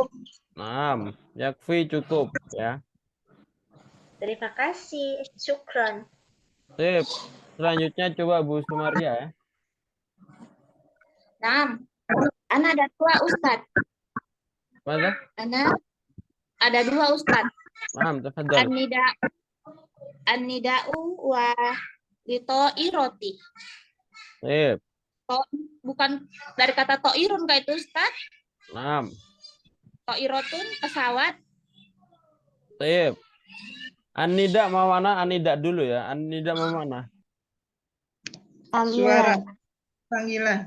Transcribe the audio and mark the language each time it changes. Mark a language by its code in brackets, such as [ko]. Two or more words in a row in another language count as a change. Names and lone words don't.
[id] Nah, yakfi cukup ya. Terima kasih. Syukran. Sip. Selanjutnya coba Bu Sumaria ya. Nah, Ana ada 2 Ustaz. Mana? Ana ada 2 Ustaz. [ar] نعم، تفضل. النداء وللطائرة. [id] Sip. Bukan dari kata to'irun kayak itu Ustaz. Naam. To'irotun pesawat. Sip. An-nida mau mana? An-nida dulu ya. An-nida mau mana? Suara. Panggilan.